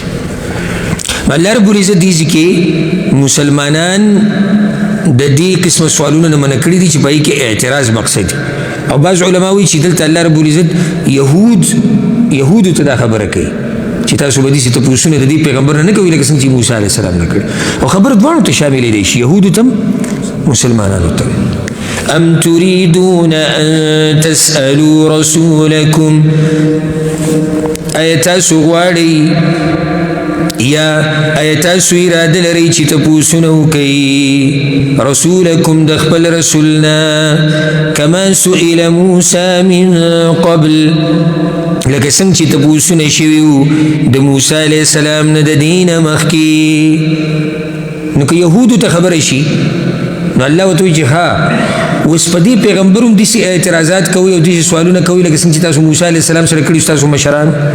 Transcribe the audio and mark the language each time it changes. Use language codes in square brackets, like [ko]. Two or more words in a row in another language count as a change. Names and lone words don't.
[ps] الله رب العزت دې کې مسلمانان د دې قسمه سوالونه نه منع کړي دي چې په هغې کې اعتراض مقصد دي. او بعض علما وایي چې دلته الله رب العزت یهودو ته دا خبره کوي چې تاسو به داسې تپوسونه د دې پیغمبر نه کوئ لکه څنګه چې موسی [ar] علیه السلام [ps] نه کړي. او خبره دواړو ته شاملېدی شي، یهودو ته مسلمانانو ته. [ar] ام تريدون ان تسألوا رسولكم، [ps] آیا تاسو غواړئ یا آیا تاسو اراده لرئ چې تپوسونه وکئ رسولکم د خپل رسولنا، [ar] کما سئل موسی من قبل، [ps] لکه څنګه چې تپوسونه شوي وو د موسی [ar] علیه السلام [ps] نه د دې نه مخکې. نو که یهودو ته خبره شي نو الله ورته وایي چې ها اوس په دې پیغمبر هم داسې اعتراضات کوي او داسې سوالونه کوي لکه څنګه چې تاسو موسی [ar] علیه السلام [ps] سره کړي ستاسو مشران.